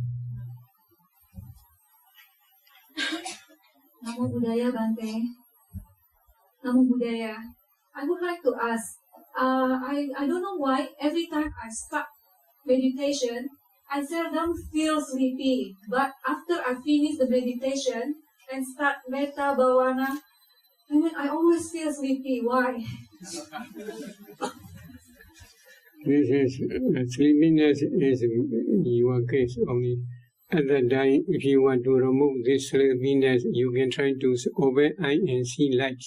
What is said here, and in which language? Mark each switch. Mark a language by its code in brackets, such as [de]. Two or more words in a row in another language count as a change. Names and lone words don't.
[pi] Namo Buddhaya Bante. Namo Buddhaya. [en] I would like to ask, I don't know why every time I start meditation, I seldom feel sleepy. But after I finish the meditation and start [pi] metta bhavana, [en] I always feel sleepy. Why? This is sleepiness is your case only. At that time, if you want to remove this sleepiness, you can try to open eye and see lights.